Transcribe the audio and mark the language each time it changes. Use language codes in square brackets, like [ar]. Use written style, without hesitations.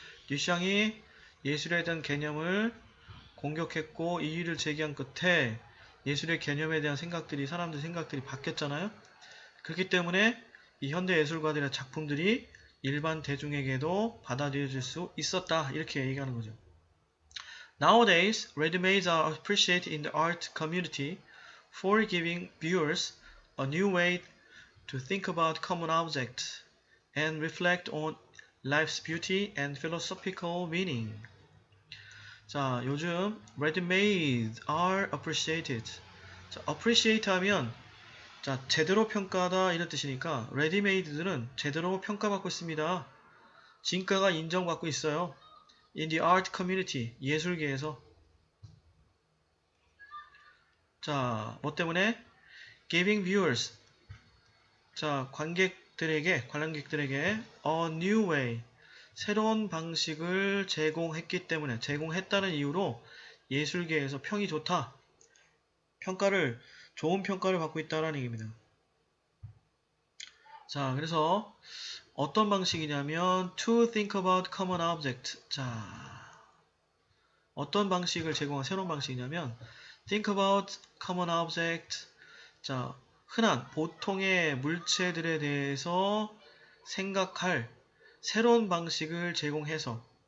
[ko] 듀샹이 예술에 대한 개념을 공격했고 이의를 제기한 끝에 예술의 개념에 대한 생각들이, 사람들 생각들이 바뀌었잖아요. 그렇기 때문에 이 현대 예술가들의 작품들이 일반 대중에게도 받아들여질 수 있었다, 이렇게 얘기하는 거죠. [en] Nowadays, ready-mades are appreciated in the art community for giving viewers a new way to think about common objects and reflect on life's beauty and philosophical meaning. 자, [ko] 요즘 [en] ready-made are appreciated. [ko] 자, [en] appreciate [ko] 하면 자, 제대로 평가하다 이런 뜻이니까 ready-made들은 제대로 평가받고 있습니다. 진가가 인정받고 있어요. [en] In the art community, [ko] 예술계에서. 자, 뭐 때문에? [en] Giving viewers, [ko] 자, 관람객들에게 [en] a new way, [ko] 새로운 방식을 제공했기 때문에, 제공했다는 이유로 예술계에서 평이 좋다, 좋은 평가를 받고 있다는 얘기입니다. 자, 그래서 어떤 방식이냐면 [en] to think about common object. [ko] 자, 어떤 방식을 제공한 새로운 방식이냐면 [en] think about common object. [ko] 자, 흔한 보통의 물체들에 대해서 생각할 새로운 방식을 제공해서,